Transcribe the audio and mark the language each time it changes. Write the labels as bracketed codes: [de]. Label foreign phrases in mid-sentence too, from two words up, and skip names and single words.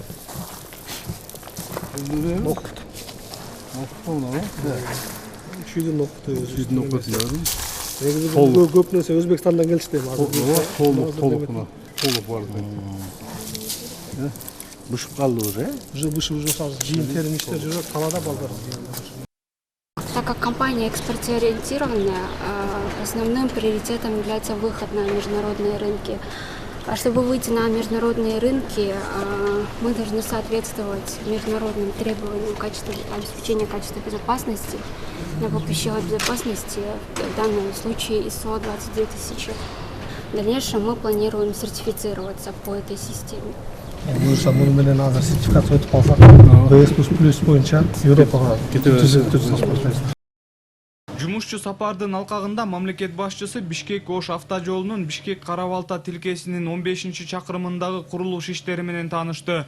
[ky] Көп нерсе Өзбекстандан келишти. Толук бар. Бышып калды уже. Уже бышып жийин терим иштер жүрөт, талаада балдар. [ru] Так как компания экспортоориентированная, основным приоритетом является выход на международные рынки. А чтобы выйти на международные рынки, мы должны соответствовать международным требованиям обеспечения качества безопасности, по пищевой безопасности, в данном случае ISO 22000. В дальнейшем мы планируем сертифицироваться по этой системе. [ky] Муну менен азыр сертификация өтүп калсак, BS+ боюнча Европага Жумушчу сапардын алкагында мамлекет башчысы Бишкек-Ош автожолунун Бишкек-Карабалта тилкесинин 15-чакырымындагы курулуш иштери менен таанышты.